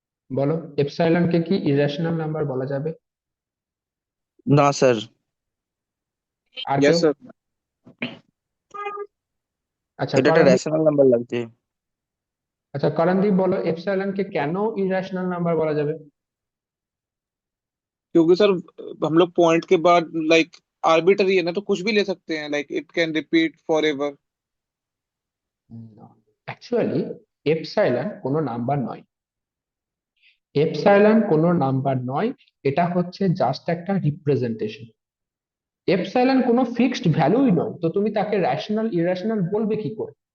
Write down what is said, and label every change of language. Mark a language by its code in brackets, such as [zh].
[bn] বলো, এপসাইলন কে কি irrational number বলা যাবে? না স্যার। আর কেউ? [en] Yes sir. [bn] আচ্ছা এটা একটা করণদীপ। রেশনাল নাম্বার লাগছে। আচ্ছা করণদীপ বলো, এপসাইলন কে কেন ইরেশনাল নাম্বার বলা যাবে? [hi] क्योंकि सर हम लोग पॉइंट के बाद लाइक आर्बिटरी है ना, तो कुछ भी ले सकते हैं, [en] Like it can repeat forever. [bn] Actually epsilon কোনো নাম্বার নয়। এপসাইলন কোনো নাম্বার নয়, এটা হচ্ছে জাস্ট একটা রিপ্রেজেন্টেশন। এপসাইলন কোনো ফিক্সড ভ্যালুই নয়, তো তুমি তাকে রেশনাল ইরেশনাল বলবে কি করে?